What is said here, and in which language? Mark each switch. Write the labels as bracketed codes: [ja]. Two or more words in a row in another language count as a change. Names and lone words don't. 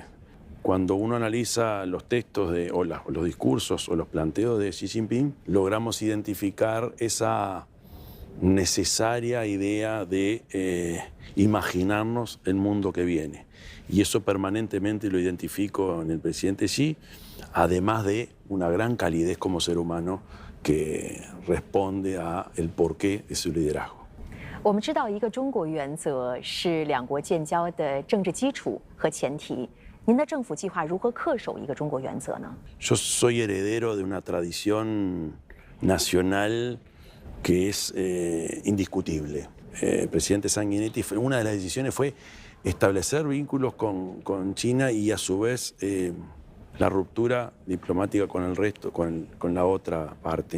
[es] Cuando uno analiza los textos o los discursos o los planteos de Xi Jinping, logramos identificar esa necesaria idea de imaginarnos el mundo que viene. Y eso permanentemente lo identifico en el presidente Xi, además de una gran calidez como ser humano que responde al porqué de su liderazgo. [zh] 我们知道，一个中国原则是两国建交的政治基础和前提。您的政府计划如何恪守一个中国原则呢？ [es] Yo soy heredero de una tradición nacional que es indiscutible. El presidente Sanguinetti, una de las decisiones fue establecer vínculos con China y a su vez la ruptura diplomática con el resto, con la otra parte.